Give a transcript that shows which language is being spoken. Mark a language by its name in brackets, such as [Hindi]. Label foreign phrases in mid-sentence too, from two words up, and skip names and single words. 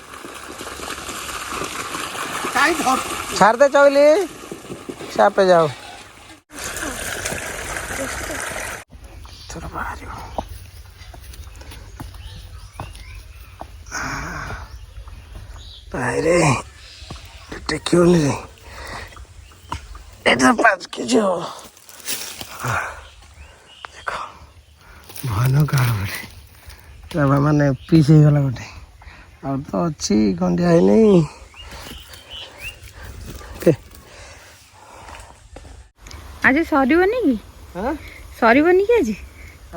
[Odia] ଛାଡିଦେ ଚଇଲି, ସାପେ ଯାଉ। ବାହାରିବ ଭାଇରେ, ଟେକିବନି ରେ। ଏଟା 5 କେଜି ହବ। ଦେଖ ଭୟାନକ ଆଳୁ ଗୋଟେ, ମାନେ ପିସ୍ ହେଇଗଲା ଗୋଟେ। ଆଉ ତ ଅଛି ଖଣ୍ଡିଆ ହେଇନି। ଆଜି ସରିବନି କି? ସରିବନି କି ଆଜି?